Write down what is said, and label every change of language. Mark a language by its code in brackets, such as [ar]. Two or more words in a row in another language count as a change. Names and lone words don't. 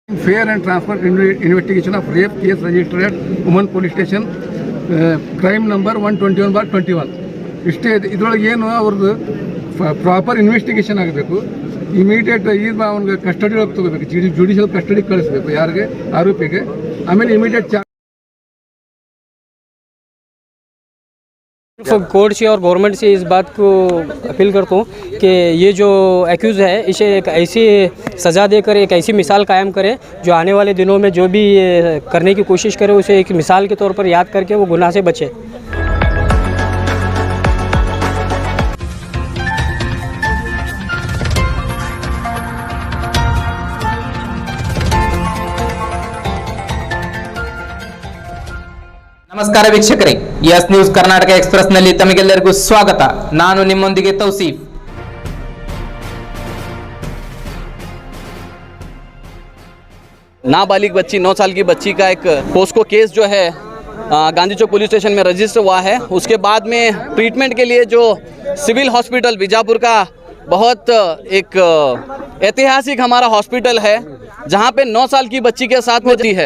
[en] Fair and transparent investigation of rape case registered at Women Police Station, crime number 121/21. [kn] ಇಷ್ಟೇ ಇದರೊಳಗೆ ಏನು ಅವ್ರದ್ದು [en] proper investigation [kn] ಆಗಬೇಕು. ಇಮಿಡಿಯೇಟ್ ಈಗ ಅವ್ನಿಗೆ ಕಸ್ಟಡಿ ಒಳಗೆ ತಗೋಬೇಕು, [en] judicial custody [kn] ಕಳಿಸ್ಬೇಕು ಯಾರಿಗೆ, ಆರೋಪಿಗೆ. ಆಮೇಲೆ ಇಮಿಡಿಯೇಟ್ [hi] कोर्ट से और गवर्नमेंट से इस बात को अपील करता हूँ कि ये जो एक्यूज़ है इसे एक ऐसी सज़ा देकर एक ऐसी मिसाल कायम करे जो आने वाले दिनों में जो भी ये करने की कोशिश करे उसे एक मिसाल के तौर पर याद करके वो गुनाह से बचे। [kn] ನಮಸ್ಕಾರ ವೀಕ್ಷಕರೇ, ಎಸ್ ನ್ಯೂಸ್ ಕರ್ನಾಟಕ ಎಕ್ಸ್‌ಪ್ರೆಸ್ ನಲ್ಲಿ ತಮಗೆಲ್ಲರಿಗೂ ಸ್ವಾಗತ. ನಾನು ನಿಮ್ಮೊಂದಿಗೆ ತೌಸೀಫ್. [hi] नाबालिग बच्ची 9 साल की बच्ची का एक [en] POCSO case [hi] जो है गांधी चौक पुलिस स्टेशन में रजिस्टर हुआ है। उसके बाद में ट्रीटमेंट के लिए जो सिविल हॉस्पिटल बीजापुर का बहुत एक ऐतिहासिक हमारा हॉस्पिटल है, जहां पे 9 साल की बच्ची के साथ होती है।